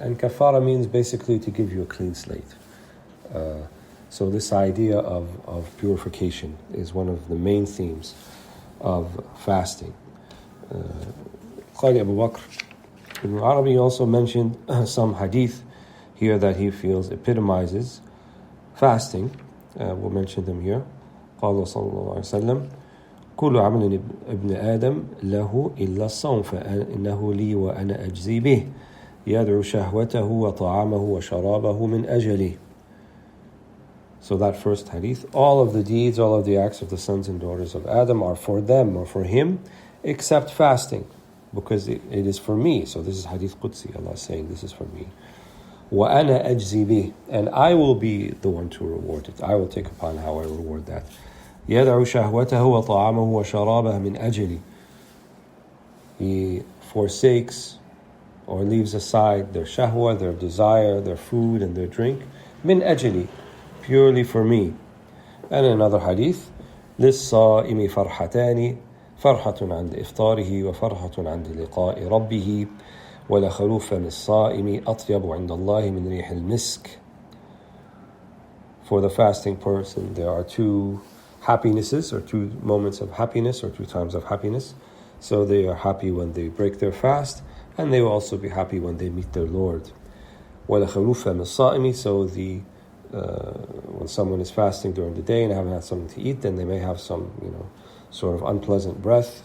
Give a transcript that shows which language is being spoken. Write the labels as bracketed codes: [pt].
[en] And kafara means basically to give you a clean slate. So this idea of purification is one of the main themes of fasting. Qadi Abu Bakr Ibn Arabi also mentioned some hadith here that he feels epitomizes fasting. We'll mention them here. [ar] قال صلى الله عليه وسلم كل عمل ابن آدم له إلا الصوم فإنه لي وأنا أجزي به يدعو شهوته وطعامه وشرابه من أجلي. [en] So that first hadith, all of the deeds, all of the acts of the sons and daughters of Adam are for them or for him, except fasting, because it is for me. So this is hadith Qudsi, Allah is saying this is for me. [ar] وَأَنَا أَجْزِي بِهِ, [en] and I will be the one to reward it. I will take upon how I reward that. [ar] يَدْعُ شَهْوَتَهُ وَطَعَامَهُ وَشَرَابَهُ مِنْ أَجْلِي. [en] He forsakes or leaves aside their shahwa, their desire, their food and their drink, [ar] min ajli, [en] purely for me. And in another hadith, [ar] لِلصَّائِمِ فَرْحَتَانِ فَرْحَةٌ عَنْدِ إِفْطَارِهِ وَفَرْحَةٌ عَنْدِ لِقَاءِ رَبِّهِ وَلَخَلُوفَ لِلصَّائِمِ أَطْيَبُ عِنْدَ اللَّهِ مِنْ رِيحِ الْمِسْكِ. [en] For the fasting person, there are 2 happinesses, or 2 moments of happiness, or 2 times of happiness. So they are happy when they break their fast, and they will also be happy when they meet their Lord. [ar] وَلَخَلُوفَ لِلصَّائِمِ, [en] so when someone is fasting during the day and haven't had something to eat, then they may have some, sort of unpleasant breath.